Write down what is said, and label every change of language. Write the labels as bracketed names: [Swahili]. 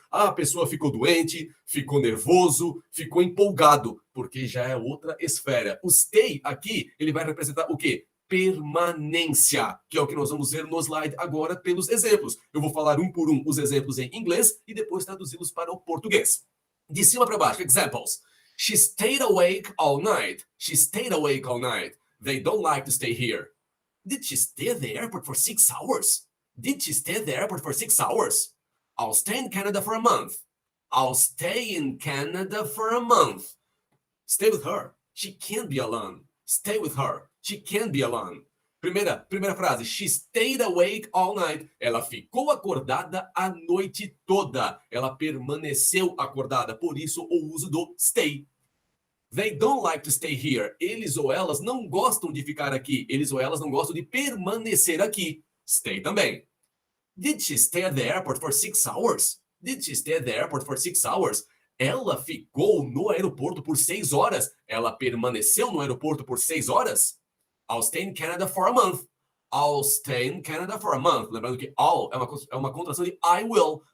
[Portuguese] Ah, a pessoa ficou doente, ficou nervoso, ficou empolgado, porque já é outra esfera. O stay aqui, ele vai representar o quê? Permanência, que é o que nós vamos ver no slide agora pelos exemplos. Eu vou falar um por um os exemplos em inglês e depois traduzi-los para o português. De cima para baixo, examples. [English] She stayed awake all night. She stayed awake all night. They don't like to stay here. Did she stay at the airport for 6 hours? Did she stay at the airport for 6 hours? I'll stay in Canada for a month. I'll stay in Canada for a month. Stay with her. She can't be alone. Stay with her. She can't be alone. [Portuguese] Primeira frase. [English] She stayed awake all night. [Portuguese] Ela ficou acordada a noite toda. Ela permaneceu acordada. Por isso, o uso do stay. [English] They don't like to stay here. [Portuguese] Eles ou elas não gostam de ficar aqui. Eles ou elas não gostam de permanecer aqui. Stay também. [English] Did she stay at the airport for 6 hours? Did she stay at the airport for 6 hours? [Portuguese] Ela ficou no aeroporto por 6 horas. Ela permaneceu no aeroporto por 6 horas? [English] I'll stay in Canada for a month. I'll stay in Canada for a month. [Portuguese] Lembrando que I'll é uma contração de I will.